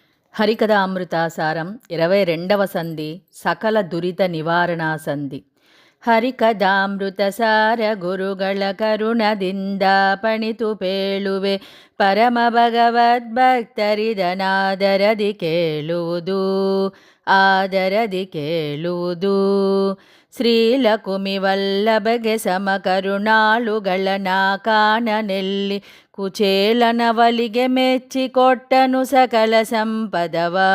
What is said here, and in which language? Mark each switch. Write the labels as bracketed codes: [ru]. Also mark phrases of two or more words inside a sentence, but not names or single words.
[te] హరికథ అమృతాసారం 22వ సంధి సకల దురిత నివారణా సంధి. [kn] ಹರಿಕಥಾಮೃತಸಾರ ಗುರುಗಳ ಕರುಣದಿಂದ ಪಣಿತು ಪೇಳುವೆ ಪರಮ ಭಗವದ್ಭಕ್ತರಿದನಾದರದಿ ಕೇಳುವುದು ಆದರದಿ ಕೇಳುವುದು. ಶ್ರೀಲಕುಮಿ ವಲ್ಲಭಗೆ ಸಮ ಕರುಣಾಳುಗಳನ ಕಾಣನೆಲ್ಲಿ ಕುಚೇಲನವಲಿಗೆ ಮೆಚ್ಚಿಕೊಟ್ಟನು ಸಕಲ ಸಂಪದವ.